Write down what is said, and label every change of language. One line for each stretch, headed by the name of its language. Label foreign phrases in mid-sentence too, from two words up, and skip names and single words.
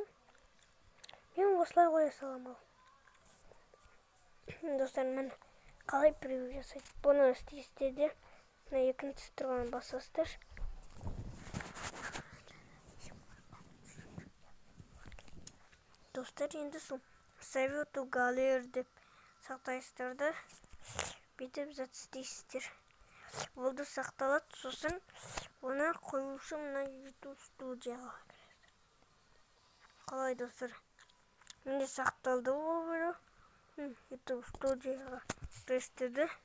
Kazakh: Мен осылай қоя салам ал. Достар, мен қалай превью жасайды? Бұны істейсіздер де мына екінші тұрған басасыздар. Достар, енді сол
English: save to gallery
Kazakh: деп сақтайсыздар да бүйтіп зат істейсіздер. Болды, сақталады. Сосын оны қоюшы мына YouTube студияға кіресіздер. Қалай достар? Менде сақталды ол бөлу. YouTube студияға кіресіздер.